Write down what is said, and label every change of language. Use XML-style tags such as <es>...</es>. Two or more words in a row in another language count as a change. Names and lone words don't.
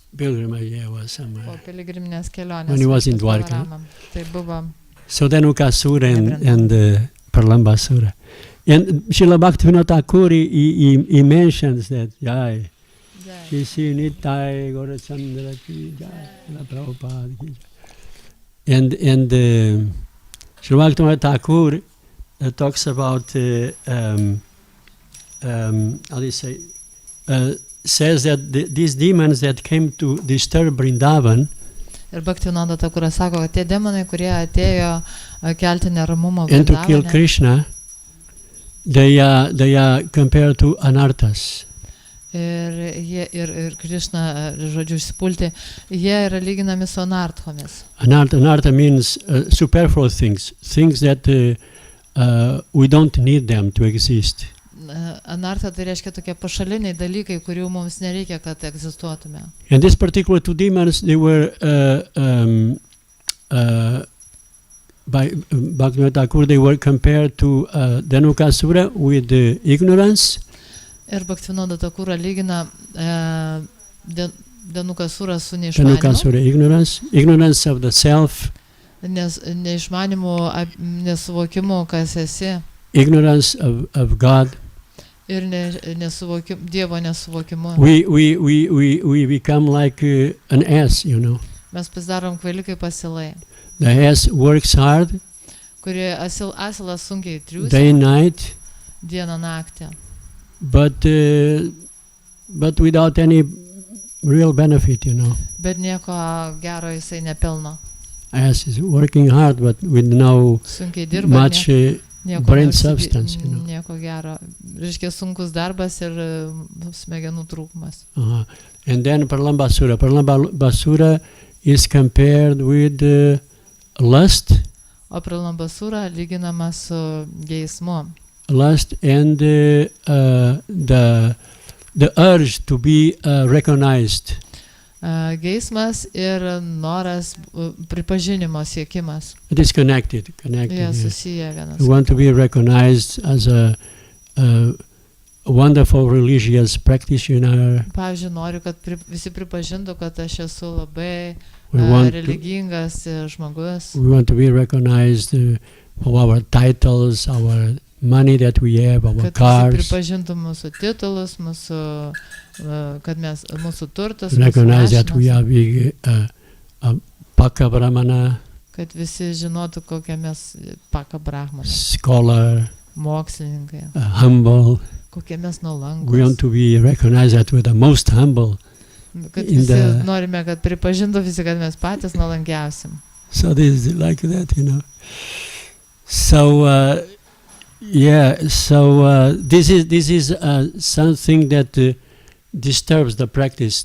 <en>Pilgrimage, yeah, was somewhere.</en> <lt>Po piligriminės kelionės.</lt> <en>When he was in Dwarka.</en> <lt>Balaramam. Tai buvo...</lt> <en>So then Ukasura and Pralambasura. And Srila Bhaktivinoda Thakur, he mentions that, Jai. He see Nitai,</en> <hi>Gaurachandra ki Jai, Prabhupada ki Jai.</hi> <en>And Srila Bhaktivinoda Thakur talks about, how do you say, says that these demons that came to disturb Vrindavan,</en> <lt>Ir Bhaktivinoda Thakuras sako, kad tie demonai, kurie atėjo kelti neramumą</lt> <en>and to kill</en> <lt>Vrindavane,</lt> <en>Krishna, they are compared to anarthas.</en> <lt>ir Krishna, žodžiu, išsipulti, jie yra lyginami su anarthomis.</lt> <en>Anartha means superfluous things that we don't need them to exist.</en> <lt>Anartha tai reiškia tokie pašaliniai dalykai, kurių mums nereikia, kad egzistuotume.</lt> <en>And these particular 2 demons, they were by Bhaktivinoda Thakur, they were compared to Dhanukasura with ignorance.</en> <lt>Ir Bhaktivinoda Thakurą lygina Dhanukasura su Dhanukasura, neišmanimu,</lt> <en>ignorance of the self,</en> <lt>neišmanimu, nesuvokimu, kas esi,</lt> <en>ignorance of God.</en> <lt>ir Dievo nesuvokimu.</lt> <en>We become like an ass, you know.</en> <lt>Mes pasidarom kvaili kaip asilai,</lt> <en>The ass works hard,</en> <lt>kurie asilas sunkiai triūsia,</lt> <en>day and night,</en> <lt>dieną naktį,</lt> <en>but without any real benefit, you know.</en> <lt>bet nieko gero jisai nepelno.</lt> <en>Ass is working hard, but with no</en> <lt>Sunkiai dirba,</lt> <en>much</en> <lt>nieko</lt> <en>brain substance, you know.</en> <lt>Nieko gero. Reiškia sunkus darbas ir smegenų trūkumas.</lt> <en>And then Pralambasura. Pralambasura is compared with lust.</en> <lt>O Pralambasura lyginama su geismu.</lt> <en>Lust and the urge to be recognized.</en> <lt>Geismas ir noras pripažinimo siekimas.</lt> <en>It is connected.</en> <lt>Jie susiję vienas.</lt> <en>We want to be recognized as a wonderful religious practitioner.</en> <lt>Pavyzdžiui, noriu, kad visi pripažintų, kad aš esu labai religingas žmogus.</lt> <en>We want to be recognized for our titles, our money that we have, our cars.</en> <lt>Kad visi pripažintų mūsų titulus, mūsų turtas,</lt> <en>Recognize that we are big Paka Brahmana,</en> <lt>kad visi žinotų, kokie mes Paka Brahmana,</lt> <en>scholar,</en> <lt>mokslininkai,</lt> <en>humble.</en> <lt>kokie mes</lt> <en>We want</en> <lt>nuolankus.</lt> <en>to be recognized that we're the most humble.</en> <lt>Kad visi norime, kad pripažintų visi, kad mes patys nuolankiausi.</lt> <en>So this is like that, you know. So this is something that disturbs the practice.</en>